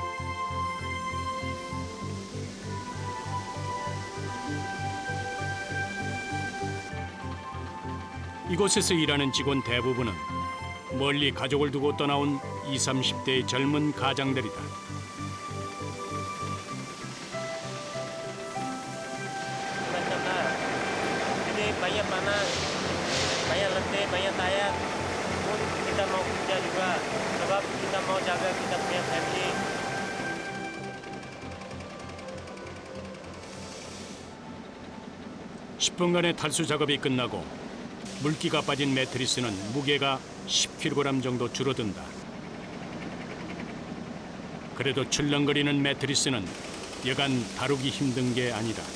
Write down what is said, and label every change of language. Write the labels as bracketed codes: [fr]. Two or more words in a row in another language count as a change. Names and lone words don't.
[ko] 이곳에서 일하는 직원 대부분은 멀리 가족을 두고 떠나온 20, 30대의 젊은 가장들이다. [ms] Macam ini banyak panas, banyak letih, banyak tayar. Pun kita mau kerja juga, sebab kita mau jaga kita punya family. [ko] 10분간의 탈수 작업이 끝나고 물기가 빠진 매트리스는 무게가 10kg 정도 줄어든다. 그래도 출렁거리는 매트리스는 여간 다루기 힘든 게 아니다.